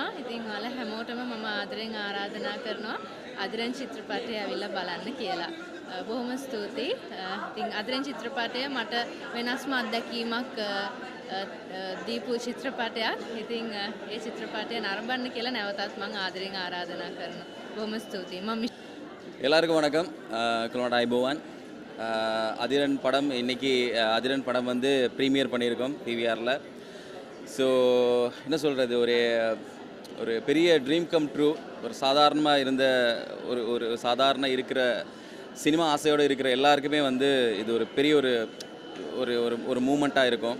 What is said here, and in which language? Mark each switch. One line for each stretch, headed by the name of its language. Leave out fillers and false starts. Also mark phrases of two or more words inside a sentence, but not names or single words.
Sinhala: ඉතින් ඔයාලා හැමෝටම මම ආදරෙන් ආරාධනා කරනවා අදිරන් චිත්‍රපටය ඇවිල්ලා බලන්න කියලා. බොහොම ස්තුතියි. ඉතින් අදිරන් චිත්‍රපටය මට වෙනස්ම අත්දැකීමක් දීපු චිත්‍රපටයක්. ඉතින් ඒ චිත්‍රපටය නරඹන්න කියලා නැවතත් මම ආදරෙන් ආරාධනා කරනවා. බොහොම ස්තුතියි. මම
Tamil: எல்லாருக்கும் வணக்கம். குளோட ஐபோவான் அதிரன் படம் இன்றைக்கி அதிரன் படம் வந்து ப்ரீமியர் பண்ணியிருக்கோம் PVRல. ஸோ என்ன சொல்கிறது, ஒரு பெரிய
English: dream come true.
Tamil: ஒரு சாதாரணமாக இருந்த ஒரு சாதாரண இருக்கிற சினிமா ஆசையோடு இருக்கிற எல்லாருக்குமே வந்து இது ஒரு பெரிய ஒரு மூமெண்ட்டாக இருக்கும்.